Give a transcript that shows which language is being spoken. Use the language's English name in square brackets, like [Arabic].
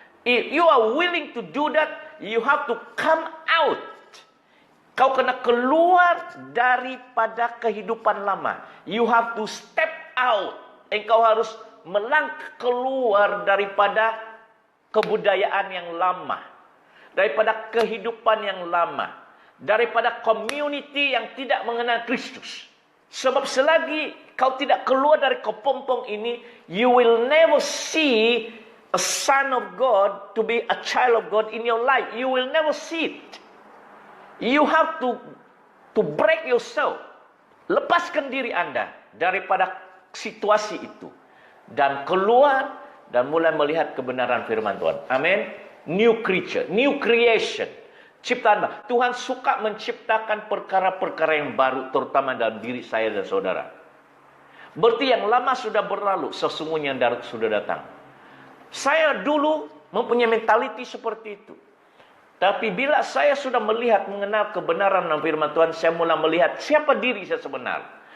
[English] If you are willing to do that, you have to come out. [Malay] Kau kena keluar daripada kehidupan lama. [English] You have to step out. [Malay] Engkau harus melangkah keluar daripada kebudayaan yang lama. Daripada kehidupan yang lama. Daripada community yang tidak mengenal Kristus. Sebab selagi kau tidak keluar dari kepompong ini, [English] you will never see a son of God to be a child of God in your life. You will never see it. You have to break yourself. [Malay] Lepaskan diri Anda daripada situasi itu. Dan keluar dan mulai melihat kebenaran firman Tuhan. Amin. [English] New creature, new creation. [Malay] Ciptaan baru. Tuhan suka menciptakan perkara-perkara yang baru, terutama dalam diri saya dan saudara. Berarti yang lama sudah berlalu, sesungguhnya yang baru sudah datang. Saya dulu mempunyai mentality seperti itu. Tapi bila saya sudah melihat, mengenal kebenaran dalam firman Tuhan, saya mulai melihat siapa diri saya sebenar.